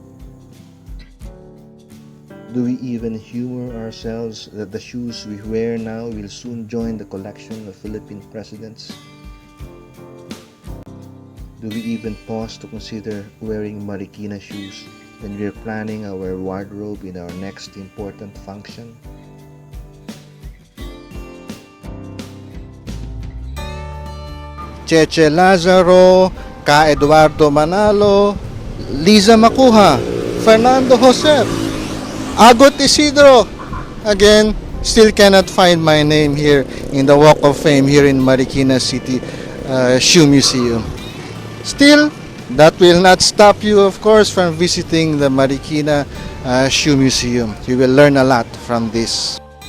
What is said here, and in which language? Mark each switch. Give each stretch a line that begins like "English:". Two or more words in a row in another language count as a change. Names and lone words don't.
English: Do we even humor ourselves that the shoes we wear now will soon join the collection of Philippine presidents? Do we even pause to consider wearing Marikina shoes when we're planning our wardrobe in our next important function? Cheche Lazaro, Ka Eduardo Manalo, Liza Macuha, Fernando Josep, Agot Isidro. Again, still cannot find my name here in the Walk of Fame here in Marikina City Shoe Museum. Still, that will not stop you, of course, from visiting the Marikina Shoe Museum. You will learn a lot from this.